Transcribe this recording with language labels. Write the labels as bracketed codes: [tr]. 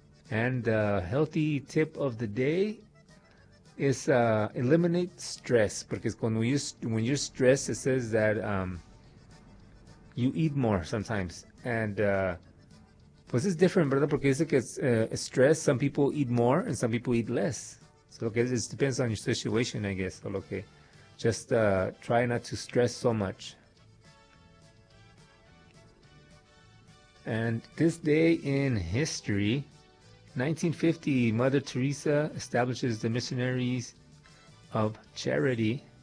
[en] And the healthy tip of the day is eliminate stress, [es] porque es cuando [en] when you're stressed, it says that you eat more sometimes. And [es] pues es [en] different, [es] ¿verdad? Porque dice que es stress. [en] Some people eat more and some people eat less. So okay, it depends on your situation, I guess. So, okay. Just try not to stress so much. And this day in history, 1950, Mother Teresa establishes the Missionaries of Charity.